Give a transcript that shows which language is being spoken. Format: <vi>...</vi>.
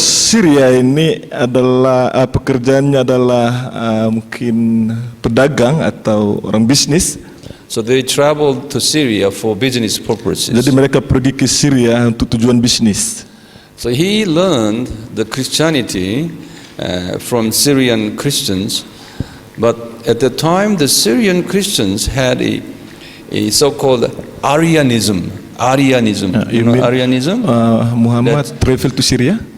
<id>Syria ini adalah pekerjaannya adalah mungkin pedagang atau orang bisnis.</id> <en>So they traveled to Syria for business purposes.</en> <id>Jadi mereka pergi ke Syria untuk tujuan bisnis.</id> <en>So he learned the Christianity from Syrian Christians, but at the time the Syrian Christians had a so-called Arianism. You know Arianism? Muhammad travel to Syria.</en>